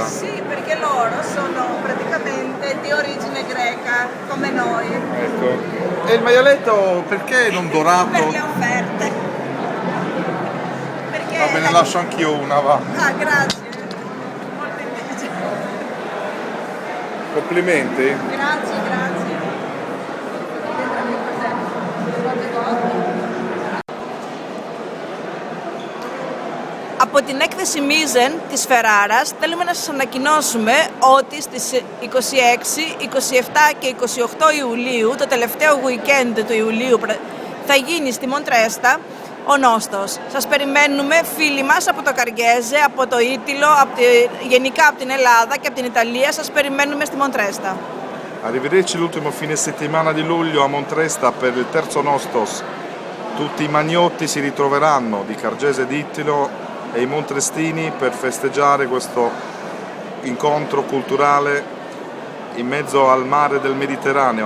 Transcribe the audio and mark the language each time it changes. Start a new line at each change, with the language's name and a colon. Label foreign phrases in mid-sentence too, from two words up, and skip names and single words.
Italian: Sì, perché loro sono praticamente di origine greca, come noi. Ecco. E il maialetto perché non dorato? Per le offerte. Perché Va bene, lascio anch'io una, va. Ah, grazie. Molto invece. Complimenti. Grazie, grazie.
Greek: Από την έκθεση Μίζεν της Φεράρας θέλουμε να σας ανακοινώσουμε ότι στις 26, 27 και 28 Ιουλίου, το τελευταίο weekend του Ιουλίου, θα γίνει στη Μοντρέστα ο Νόστος. Σας περιμένουμε φίλοι μας από το Καριέζε, από το Ήτυλο, γενικά από την Ελλάδα και από την Ιταλία. Σας περιμένουμε στη Μοντρέστα.
Italian: Arrivederci l'ultimo fine settimana di luglio a Montresta per il terzo Nostos. Tutti i magnotti si ritroveranno di Cargese ed Ittilo e i montrestini per festeggiare questo incontro culturale in mezzo al mare del Mediterraneo.